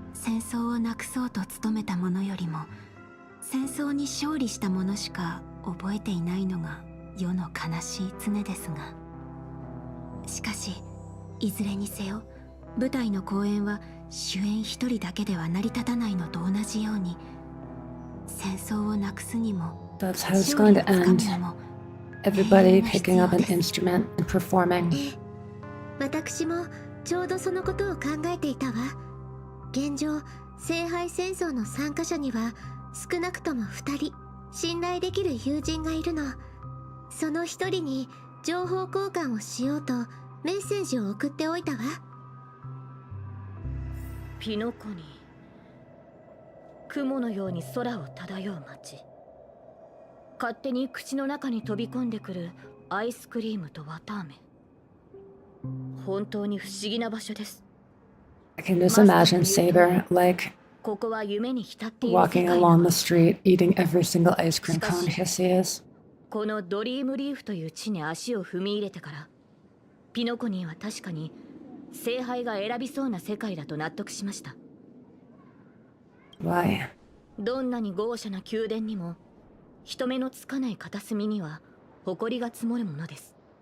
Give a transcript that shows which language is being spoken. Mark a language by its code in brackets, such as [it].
[ja] 戦争をなくそうと努めた者よりも戦争に勝利した者しか覚えていないのが世の悲しい常ですが、しかしいずれにせよ舞台の公演は主演一人だけでは成り立たないのと同じように、戦争をなくすにも [en] That's how it's going to end. Everybody picking up an instrument and performing. [ja] 私もちょうどそのことを考えていたわ。現状、聖杯戦争の参加者には少なくとも2人信頼できる友人がいるの。その1人に情報交換をしようとメッセージを送っておいたわ。ピノコに雲のように空を漂う街、勝手に口の中に飛び込んでくるアイスクリームと綿あめ、本当に不思議な場所です。 [en] I can just imagine Saber, like, [ja] ここは夢に浸っている [en] walking along the street, eating every single ice cream cone he sees. [ja] このドリームリーフという地に足を踏み入れてから、ピノコニーは確かに聖杯が選びそうな世界だと納得しました。 [en] Why? [ja] どんなに豪奢な宮殿にも人目のつかない片隅には埃が積もるものです。